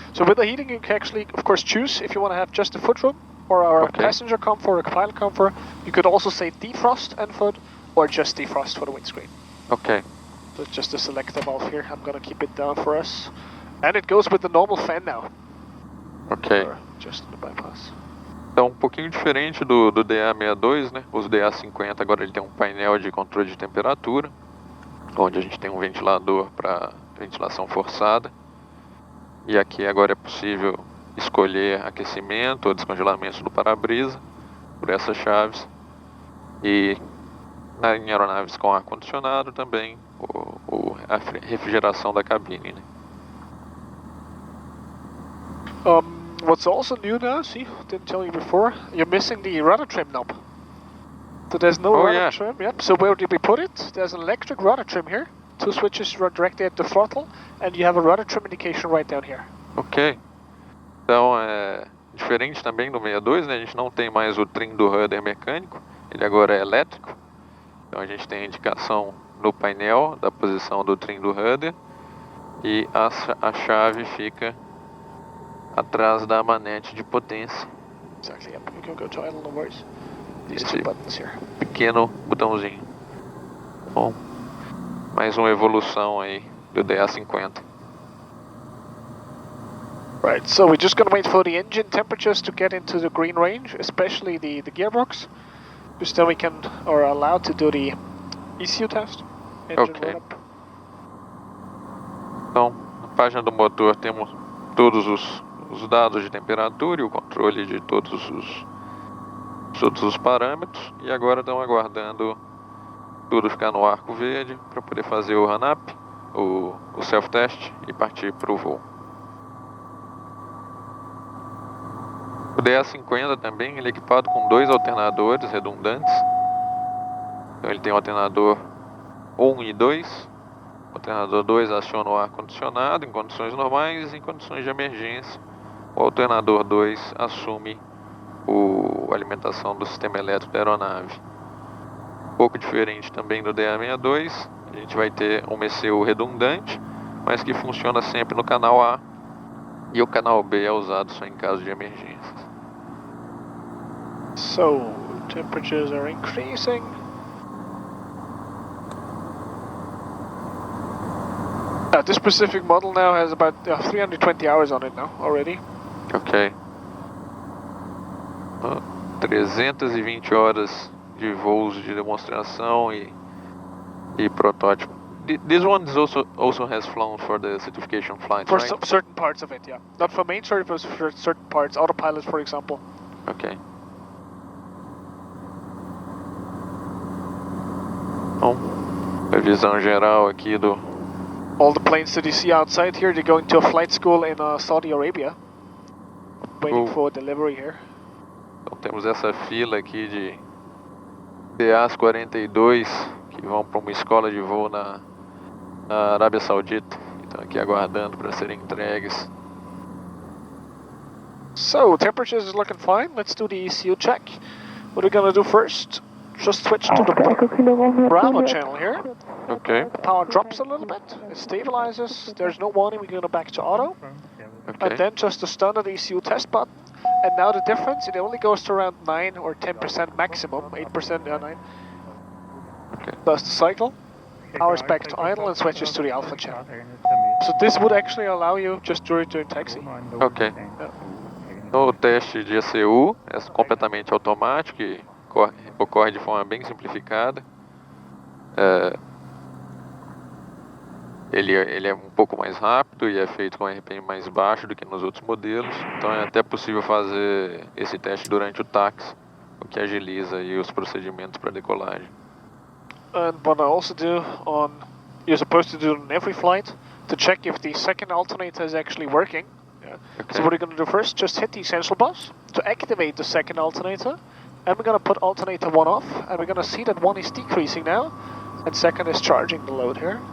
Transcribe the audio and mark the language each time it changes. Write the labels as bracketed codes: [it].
[en] So with the heating, you can actually, of course, choose if you want to have just the foot room or our passenger comfort or pilot comfort. You could also say defrost and foot, or just defrost for the windscreen. Okay. So it's just a selector valve here. I'm gonna keep it down for us. And it goes with the normal fan now. Ok. Just in the bypass. [pt] Então, um pouquinho diferente do DA62, né? Os DA50 agora ele tem um painel de controle de temperatura, onde a gente tem um ventilador para ventilação forçada. E aqui agora é possível escolher aquecimento ou descongelamento do para-brisa por essas chaves. E Em aeronaves com ar-condicionado também, a refrigeração da cabine, né? [en] What's also new now, see, didn't tell you before, you're missing the rudder trim knob. So there's no rudder trim, yep. So where did we put it? There's an electric rudder trim here. 2 switches run directly at the throttle, and you have a rudder trim indication right down here. Ok. [pt] Então, diferente também do 62, né? A gente não tem mais o trim do rudder mecânico, ele agora é elétrico. Então a gente tem a indicação no painel da posição do trim do rudder e a chave fica atrás da manete de potência. [en] Exactly, yep. You can go to idle, no worries. These 2 buttons here. [pt] Pequeno botãozinho. Bom, mais uma evolução aí do DA50. [en] Right, so we're just gonna wait for the engine temperatures to get into the green range, especially the gearbox. Just then we can, or are allowed to do the ECU test. Engine Ok. [pt] Então, na página do motor temos todos os dados de temperatura e o controle de todos os parâmetros. E agora estão aguardando tudo ficar no arco verde para poder fazer o run-up, o self-test e partir para o voo. O DA50 também ele é equipado com 2 alternadores redundantes. Então ele tem o alternador 1 e 2. O alternador 2 aciona o ar-condicionado em condições normais e em condições de emergência. O alternador 2 assume a alimentação do sistema elétrico da aeronave. Um pouco diferente também do DA62, a gente vai ter um ECU redundante, mas que funciona sempre no canal A. E o canal B é usado só em caso de emergências. [en] So, temperatures are increasing. This specific model now has about 320 hours on it now already. Ok. [pt] 320 horas de voos de demonstração e protótipo. [en] This one also has flown for the certification flights, for right? Certain parts of it, yeah. Not for main cert, but for certain parts, autopilot, for example. Ok. [pt] Bom, revisão geral aqui do... [en] All the planes that you see outside here, they're going to a flight school in Saudi Arabia. Waiting for delivery here. [pt] Então temos essa fila aqui de DA42 que vão para uma escola de voo na Arábia Saudita. Então aqui aguardando para serem entregues. [en] So, temperatures is looking fine. Let's do the ECU check. What are we gonna do first? Just switch to the Bravo channel here. Ok. The power drops a little bit. It stabilizes. There's no warning. We're gonna back to auto. Okay. And then just the standard ECU test button. And now the difference, it only goes to around 9 or 10% maximum. 8%, 9. Okay. Does the cycle. Powers back to idle and switches to the alpha channel. So this would actually allow you just during taxi. Ok. [pt] No teste de ECU é completamente automático e ocorre de forma bem simplificada. Ele é um pouco mais rápido e é feito com RPM mais baixo do que nos outros modelos. Então é até possível fazer esse teste durante o táxi, o que agiliza aí os procedimentos para decolagem. [en] And what I also do you're supposed to do on every flight to check if the second alternator is actually working. Yeah. Okay. So what we're going to do first, just hit the essential bus to activate the second alternator. And we're going to put alternator 1 off, and we're going to see that 1 is decreasing now, and second is charging the load here.